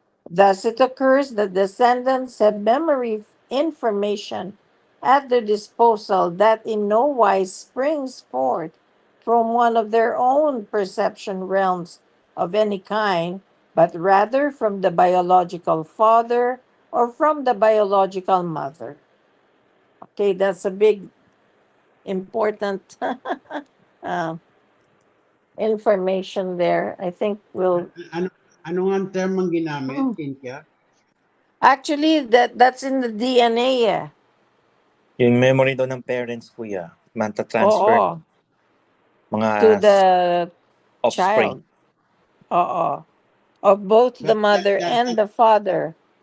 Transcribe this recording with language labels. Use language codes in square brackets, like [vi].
[en] Thus, it occurs that descendants have memory information at their disposal that in no wise springs forth from one of their own perception realms of any kind, but rather from the biological father or from the biological mother. Okay, that's a big, important uh, information there. I think we'll. [tl] Ano, ano nga ang term ang ginamit, Cynthia? [en] Actually, that's in the DNA. Eh. [tl] Yung memory daw ng parents, kuya, mata-transfer Oo. mga [en] To the offspring. child. Oo. Of both the But mother and the father.